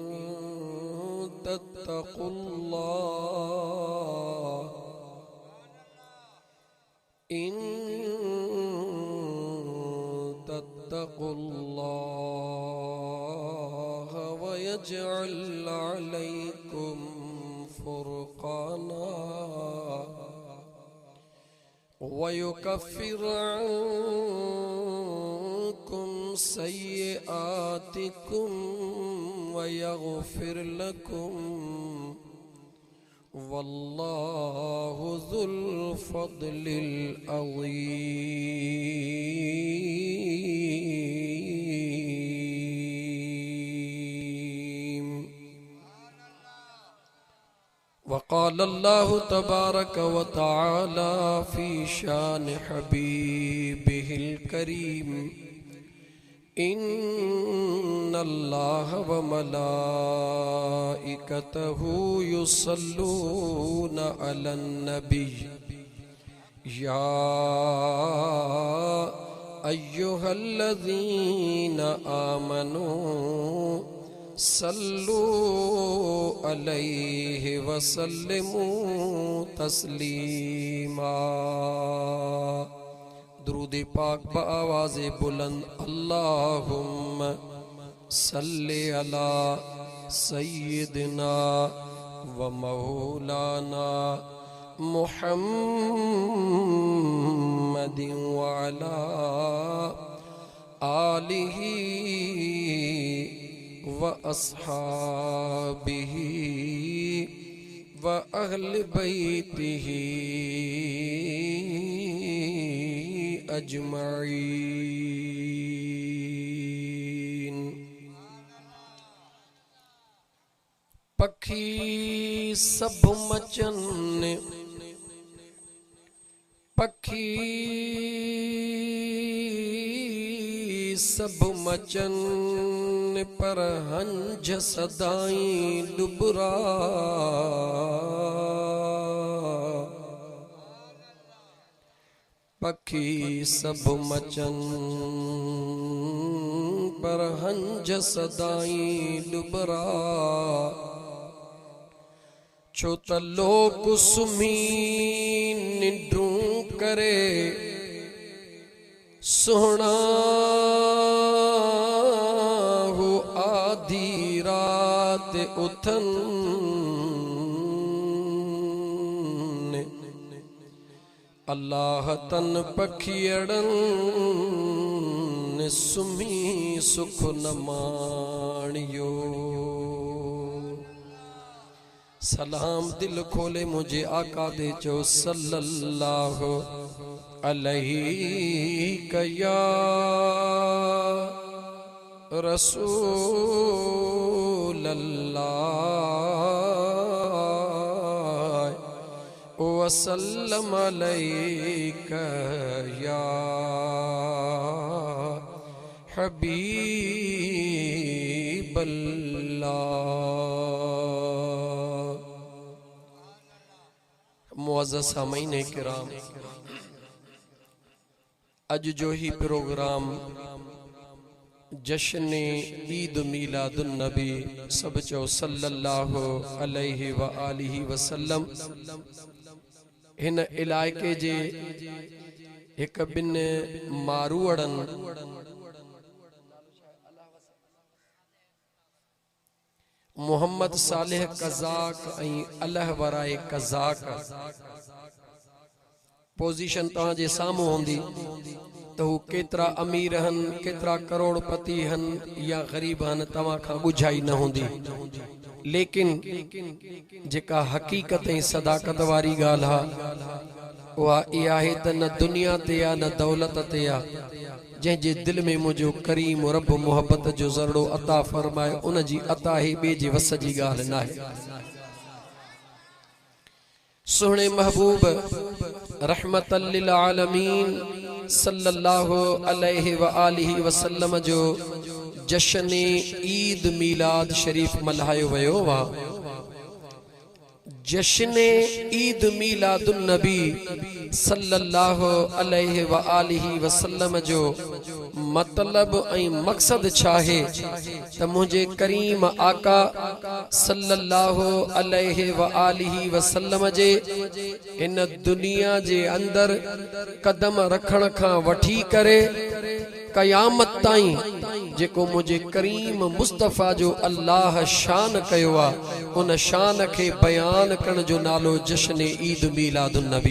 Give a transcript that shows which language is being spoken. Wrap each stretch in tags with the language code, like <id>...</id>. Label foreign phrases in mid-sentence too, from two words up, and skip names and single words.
<ar>تتقوا الله و يجعل عليكم فرقانا و يكفر عنكم سيئاتكم و يغفر لكم والله ذو الفضل العظيم. وقال الله تبارك و تعالى في شأن حبيبه الكريم إن الله و ملائكته يصلون على النبي يا أيها الذين آمنوا صلوا عليه وسلموا تسليما.</ar> <ur>درود پاک بآوازِ بلند</ur> <ar>اللهم صل على سيدنا و مولانا محمد و على آله و أصحابه و أهل بيته أجمعين.</ar> <sd>पखी सब मचन पखी सब मचन पर हंझ सदाई डुबरा पखी सब मचन पर हंझ सदाई डुबरा छो त लोक सुमी निंड्रू करे सोहना हो आधी रात उथन अल्लाह तन पखियड़न सुमी सुख न माणियो सलाम दिल खोले मुझे आका दे जो सल्लल्लाहु</sd> <ar>عليه يا رسول الله وسلم عليك يا حبيب الله.</ar> <ur>معزز سامعین کرام,</ur> <sd>अज जो ही प्रोग्राम जश्न ईद मीलादुन नबी सब चो</sd> <ar>صلى الله عليه و آله وسلم</ar> <sd>हिन इलाइके जे एक बिन मारूअड़न मोहम्मद सालेह कज़ाक ऐं अल्लाह वराए कज़ाक पोजीशन तव्हां जे साम्हूं हूंदी तो हू केतरा अमीर हन, केतरा करोड़पति हन या गरीब हन, तव्हां खां ॿुझाई न हूंदी। लेकिन जेका हकीकत ऐं सदाकत वारी ॻाल्हि आहे उहा इहा आहे त न दुनिया ते आहे न दौलत ते आहे, जंहिंजे दिल में मुंहिंजो करीम रब मोहब्बत जो ज़रड़ो अता फरमाए उन जी अता ही ॿिए जे वस जी ॻाल्हि न आहे। सुहिणे महबूब</sd> <ar>رحمة للعالمين صلى الله عليه و آله وسلم</ar> <sd>जो जश्न ईद मीलाद शरीफ मल्हायो वियो आहे। जश्न ईद मीलादुन नबी</sd> <ar>صلى الله عليه و آله وسلم</ar> <sd>जो मतलब ऐं मकसद छा है त मुझे करीम आका</sd> <ar>صلى الله عليه و آله وسلم</ar> <sd>जे इन दुनिया जे अंदर कदम रखण खां वठी करे क़यामत ताईं जेको मुझे करीम मुस्तफ़ा जो अल्लाह शान कयो आ उन शान के बयान करण जो नालो जश्न ईद मीलादुन नबी।</sd>